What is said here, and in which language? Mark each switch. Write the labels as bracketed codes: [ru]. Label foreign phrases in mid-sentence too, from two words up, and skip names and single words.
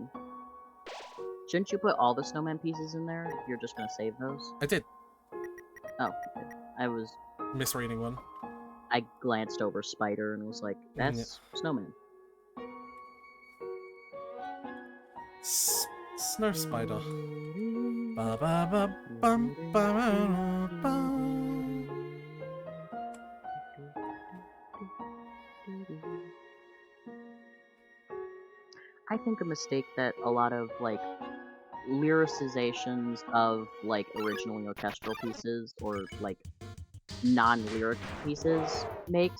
[en] Shouldn't you put all the snowman pieces in there if you're just gonna save those? I did. Oh, okay. I was... misreading one. I glanced over Spider and was like, that's snowman. Snow Spider. Ba ba ba bum ba ba ba. I think a mistake that a lot of, like, lyricizations of, like, originally orchestral pieces or, like, non-lyric pieces makes...